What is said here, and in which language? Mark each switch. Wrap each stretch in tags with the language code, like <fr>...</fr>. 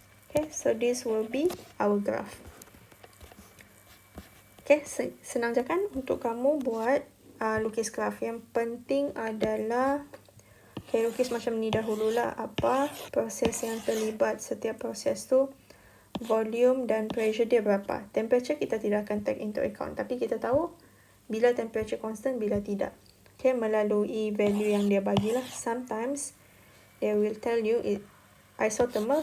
<en>Okay, so this will be our graph.</en> <ms>Okay, senang je kan untuk kamu buat lukis graf. Yang penting adalah lukis macam ni dahululah. Apa proses yang terlibat. Setiap proses tu volume dan pressure dia berapa. Temperature kita tidak akan</ms> <en>take into account.</en> <ms>Tapi kita tahu bila temperature constant, bila tidak. Okay, melalui value yang dia bagilah.</ms> <en>Sometimes they will tell you it isothermal.</en>